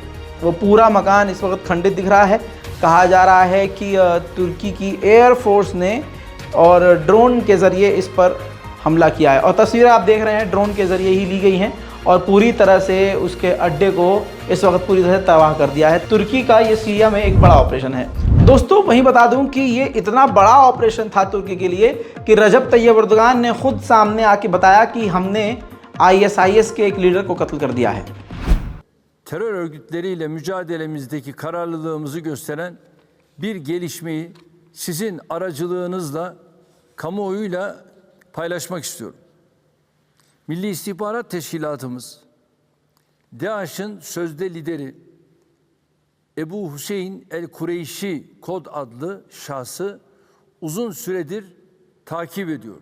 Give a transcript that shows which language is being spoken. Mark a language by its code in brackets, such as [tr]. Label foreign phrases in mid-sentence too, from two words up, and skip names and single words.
[hi] वो पूरा मकान इस वक्त खंडित दिख रहा है। कहा जा रहा है कि तुर्की की एयरफोर्स ने और ड्रोन के ज़रिए इस पर हमला किया है, और तस्वीरें आप देख रहे हैं ड्रोन के ज़रिए ही ली गई हैं, और पूरी तरह से उसके अड्डे को इस वक्त पूरी तरह से तबाह कर दिया है। तुर्की का ये सीरिया में एक बड़ा ऑपरेशन है। दोस्तों, वहीं बता दूं कि ये इतना बड़ा ऑपरेशन था तुर्की के लिए कि रजब तैयब एर्दोगान ने खुद सामने आके बताया कि हमने आईएसआईएस के एक लीडर को कत्ल कर दिया है। [tr] Terör örgütleriyle mücadelemizdeki kararlılığımızı gösteren bir gelişmeyi sizin aracılığınızla kamuoyuyla paylaşmak istiyorum. Milli İstihbarat Teşkilatımız, DAEŞ'in sözde lideri Ebu Hüseyin el Kureyşi kod adlı şahsı uzun süredir takip ediyordu.